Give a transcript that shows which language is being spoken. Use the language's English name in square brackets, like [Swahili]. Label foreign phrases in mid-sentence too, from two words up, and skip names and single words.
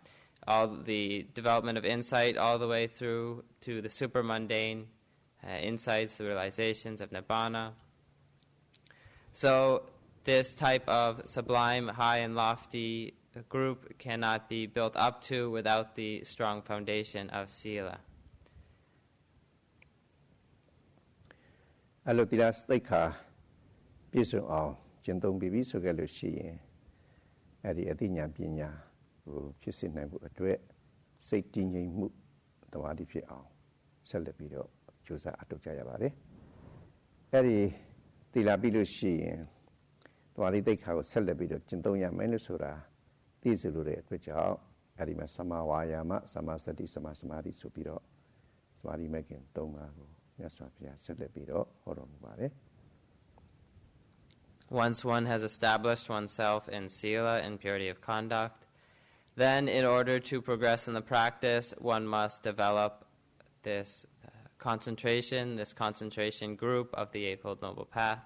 [English] All the development of insight all the way through to the super mundane insights, the realizations of Nibbana. So this type of sublime, high and lofty group cannot be built up to without the strong foundation of sila. [Burmese] အလုတိရစတိတ်ခါပြည့်စုံအောင်ကျင့်သုံးပြီးဆိုကြလို့ရှိရင်အဲ့ဒီအသိဉာဏ်ပညာကိုဖြစ်စေ နိုင်ဖို့အတွက်စိတ်တည်ငြိမ်မှုတဝါဒီဖြစ်အောင်ဆက်လက်ပြီးတော့ကြိုးစားအထောက်ကြရပါတယ်အဲ့ဒီသီလပြီးလို့ရှိရင်တဝါဒီတိတ်ခါကိုဆက်လက်ပြီးတော့ကျင့်သုံးရမယ်လို့ဆိုတာသိစေလို့တဲ့အတွက်ကြောင့်အဲ့ဒီမှာသမာဝါယာမသမာစတိသမာစမာဓိဆိုပြီးတော့သမာဓိမဲ့ခင်၃ပါးကိုမြတ်စွာဘုရားဆက်လက်ပြီးတော့ဟောတော်မူပါတယ် [English] Once one has established oneself in sila and purity of conduct, then in order to progress in the practice, one must develop this concentration group of the Eightfold Noble Path.